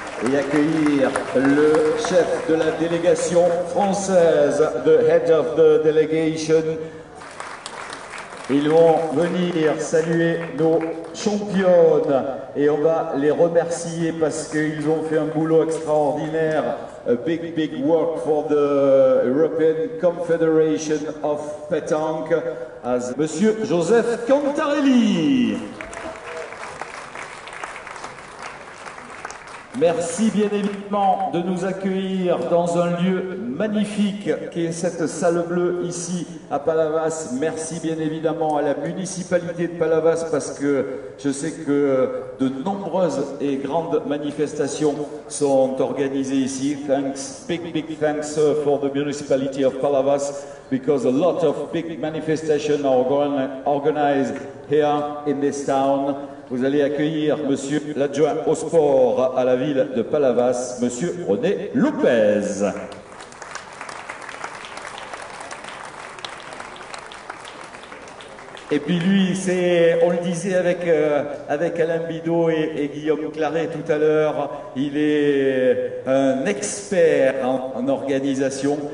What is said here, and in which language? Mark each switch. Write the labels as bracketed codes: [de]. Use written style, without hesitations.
[fr] Et accueillir le chef de la délégation française, [en] the head of the delegation. [fr] Ils vont venir saluer nos championnes et on va les remercier parce qu'ils ont fait un boulot extraordinaire. [en] A big work for the European Confederation of Pétanque as Monsieur Joseph Cantarelli. [fr] Merci bien évidemment de nous accueillir dans un lieu magnifique qui est cette salle bleue ici à Palavas. Merci bien évidemment à la municipalité de Palavas parce que je sais que de nombreuses et grandes manifestations sont organisées ici. [en] Thanks, big thanks for the municipality of Palavas because a lot of big manifestations are organized here in this town. [fr] Vous allez accueillir Monsieur l'adjoint au sport à la ville de Palavas, Monsieur René Lopez. Et puis lui, on le disait avec Alain Bidot et Guillaume Claret tout à l'heure, il est un expert en organisation.